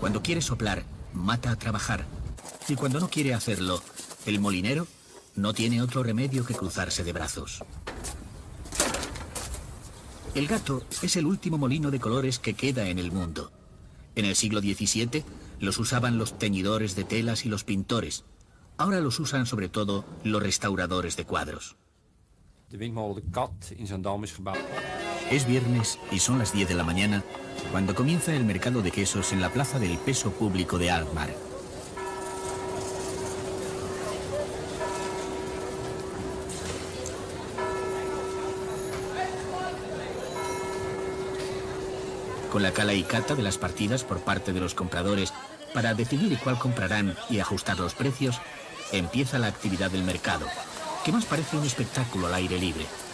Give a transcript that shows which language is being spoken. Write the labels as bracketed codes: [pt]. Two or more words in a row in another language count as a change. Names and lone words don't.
[es] Cuando quiere soplar, mata a trabajar. Y cuando no quiere hacerlo, el molinero no tiene otro remedio que cruzarse de brazos. El gato es el último molino de colores que queda en el mundo. En el siglo XVII los usaban los teñidores de telas y los pintores. Ahora los usan sobre todo los restauradores de cuadros. [nl] De windmolen De Kat in Zaandam is gebouwd. [es] Es viernes y son las 10 de la mañana cuando comienza el mercado de quesos en la plaza del Peso Público de Alkmaar. Con la cala y cata de las partidas por parte de los compradores para decidir cuál comprarán y ajustar los precios, empieza la actividad del mercado, que más parece un espectáculo al aire libre.